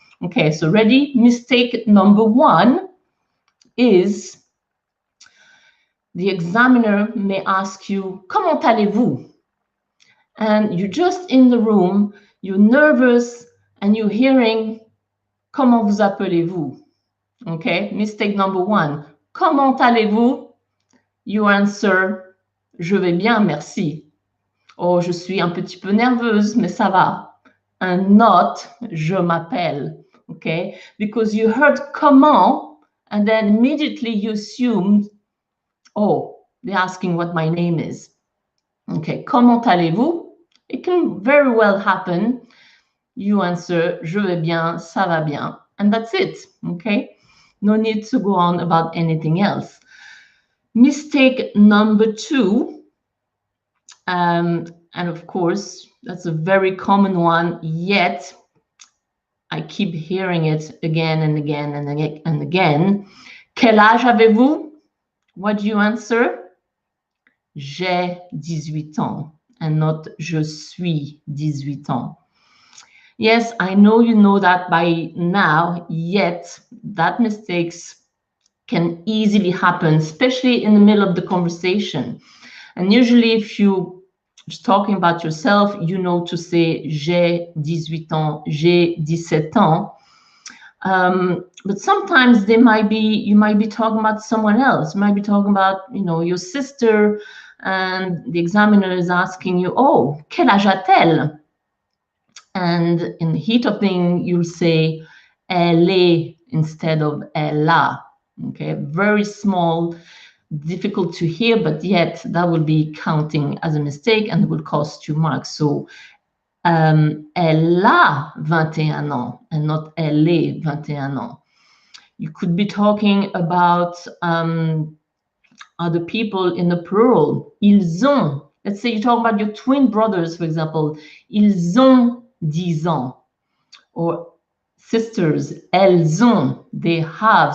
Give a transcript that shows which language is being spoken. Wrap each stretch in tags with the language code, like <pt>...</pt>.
<en>Okay, so ready? Mistake number one is the examiner may ask you,</en> <fr>comment allez-vous?</fr> <en>And you're just in the room, you're nervous, and you're hearing,</en> <fr>comment vous appelez-vous?</fr> <en>Okay, mistake number one,</en> <fr>comment allez-vous?</fr> <en>You answer,</en> <fr>je vais bien, merci. Oh, je suis un petit peu nerveuse, mais ça va.</fr> <en>And not,</en> <fr>je m'appelle,</fr> <en>okay? Because you heard comment, and then immediately you assumed, oh, they're asking what my name is. Okay,</en> <fr>comment allez-vous?</fr> <en>It can very well happen. You answer,</en> <fr>je vais bien, ça va bien,</fr> <en>and that's it, okay? No need to go on about anything else. Mistake number two, and of course, that's a very common one, yet I keep hearing it again and again and again and again.</en> <fr>Quel âge avez-vous?</fr> <en>What do you answer?</en> <fr>J'ai 18 ans,</fr> <en>and not</en> <fr>je suis 18 ans.</fr> <en>Yes, I know you know that by now, yet that mistakes can easily happen, especially in the middle of the conversation. And usually if you're talking about yourself, you know to say</en> <fr>j'ai 18 ans, j'ai 17 ans.</fr> <en>But sometimes you might be talking about someone else. You might be talking about, your sister, and the examiner is asking you, oh,</en> <fr>quel âge a-t-elle?</fr> <en>And in the heat of thing, you'll say</en> <fr>elle est</fr> <en>instead of</en> <fr>elle a.</fr> <en>Okay, very small, difficult to hear, but yet that will be counting as a mistake and will cost you marks.</en> <fr>So elle a 21 ans</fr> <en>and not</en> <fr>elle est 21 ans.</fr> <en>You could be talking about other people in the plural.</en> <fr>Ils ont.</fr> <en>Let's say you talk about your twin brothers, for example.</en> <fr>Ils ont 10 ans.</fr> <en>Or sisters,</en> <fr>elles ont,</fr> <en>they have.</en>